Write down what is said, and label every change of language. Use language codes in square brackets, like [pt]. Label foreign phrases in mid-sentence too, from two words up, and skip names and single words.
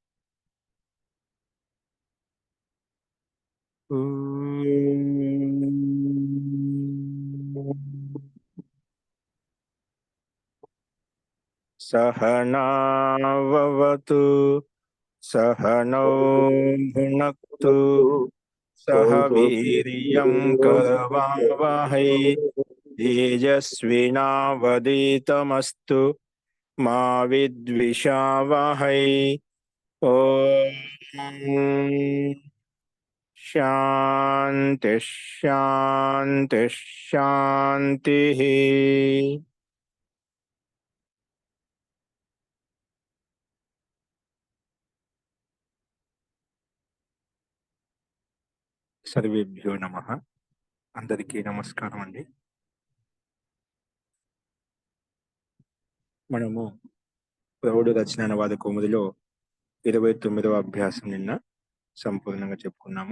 [sa] सहनाववतु सहनौ भुनक्तु सह वीर्यं करवावहै तेजस्विनावधीतमस्तु मा विद्विषावहै। ॐ शांति शांति शांति। సర్వేభ్యో నమః. [te] అందరికీ నమస్కారం అండి. మనము ప్రౌఢ రచన అనువాద కౌముదిలో 29వ అభ్యాసం నిన్న సంపూర్ణంగా చెప్పుకున్నాము.